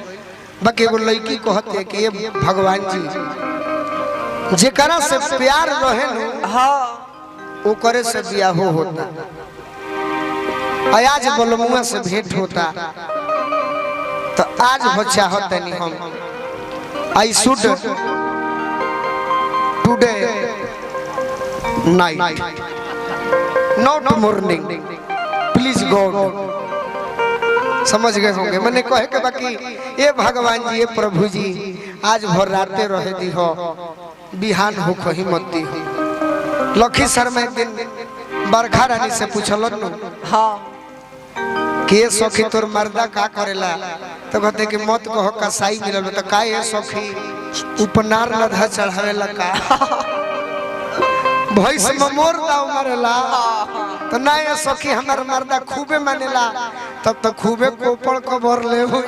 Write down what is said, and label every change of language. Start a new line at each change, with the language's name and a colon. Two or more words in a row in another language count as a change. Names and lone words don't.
Bhojpuri: बाकी एगो लड़की कहत है कि ये भगवान जी जेकरा से प्यार रहे नु हाँ वो करे से बियाह होता। आज बलमुआ से भेंट होता तो आज हो चाहत नहीं हम
English: I should today night not morning please god.
Bhojpuri: समझ गए होंगे मैंने कहे के बाकी ये भगवान जी ये प्रभु जी आज भर राते रहे दी हो बिहान हो कहीं मत दी हो। लखी सर में एक दिन बरखा रानी से पूछल हाँ के सखी तोर मर्दा का करेला तो कहते कि मत कहो कसाई मिलल तो का ये सखी उपनार लधा चढ़ावेला का भैंस में मोर दाव मारेला तो ना ये सखी हमार मर्दा खूबे मानेला तब तो खूबे कोपड़ कबर ले